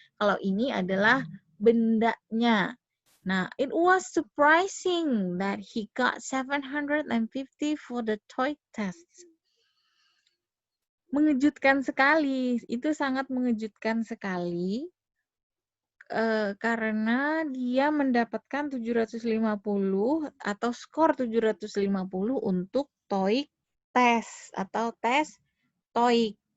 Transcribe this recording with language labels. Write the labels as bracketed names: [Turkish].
[Indonesian] Kalau ini adalah bendanya. [English] Nah, it was surprising that he got 750 for the TOEIC test. [Indonesian] Mengejutkan sekali, itu sangat mengejutkan sekali karena dia mendapatkan 750 atau skor 750 untuk TOEIC tes atau tes TOEIC.